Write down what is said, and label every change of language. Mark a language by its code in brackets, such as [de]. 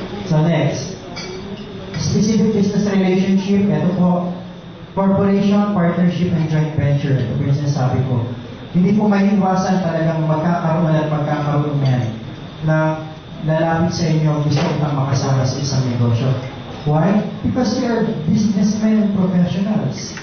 [en] So next, specific business relationship, [tl] ito po, [en] corporation, partnership, and joint venture. [tl] Ito po yung sinasabi ko. Hindi po maiiwasan talagang magkakaroon yan na lalapit sa inyo gusto kang makasama sa isang negosyo. [en] Why? Because they are businessmen and professionals.